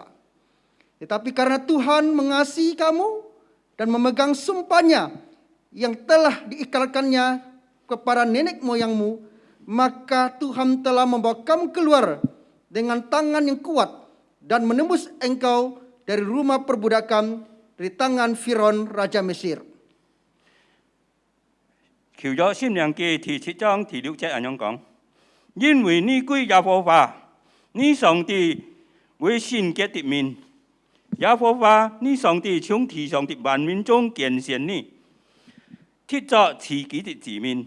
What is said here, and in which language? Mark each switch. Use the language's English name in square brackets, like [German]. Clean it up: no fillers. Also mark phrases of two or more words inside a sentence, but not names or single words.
[Indonesian] Tetapi karena Tuhan mengasihi kamu dan memegang sumpahnya yang telah diikrarkannya kepada nenek moyangmu, maka Tuhan telah membawa kamu keluar dengan tangan yang kuat dan menembus engkau dari rumah perbudakan, dari tangan Firaun Raja Mesir. [Cantonese] 舊約申命記第7章第6節咁樣講：因為你歸耶和華，你上帝為聖潔的民，耶和華你上帝從地上的萬民中揀選你，thiết作自己的子民。